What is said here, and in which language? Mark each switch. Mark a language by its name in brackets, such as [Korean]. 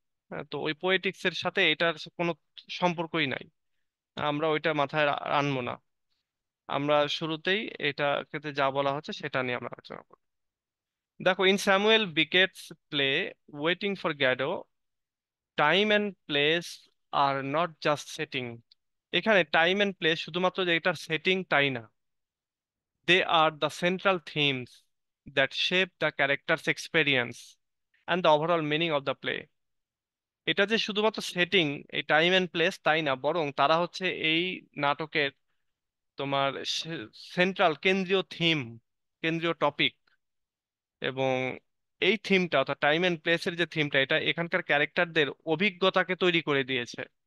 [Bangla] হ্যাঁ, তো ওই পোয়েটিক্স এর সাথে এটার কোনো সম্পর্কই নাই, আমরা ওইটা মাথায় আনবো না। আমরা শুরুতেই এটা ক্ষেত্রে যা বলা হচ্ছে সেটা নিয়ে আমরা আলোচনা করব। [English] দেখো, in Samuel Beckett's play waiting for Godot, time and place are not just setting. [Bangla] এখানে টাইম অ্যান্ড প্লেস শুধুমাত্র যে এটার সেটিং তাই না, [English] they are the central themes that shape the character's experience and the overall meaning of the play. [Bangla] এটা যে শুধুমাত্র setting, এই টাইম এন্ড প্লেস তাই না, বরং তারা হচ্ছে এই নাটকের তোমার সেন্ট্রাল, কেন্দ্রীয় থিম, কেন্দ্রীয় টপিক। এবং এই থিমটা অর্থাৎ টাইম এন্ড প্লেসের যে থিমটা, এটা এখানকার ক্যারেক্টারদের অভিজ্ঞতাকে তৈরি করে দিয়েছে।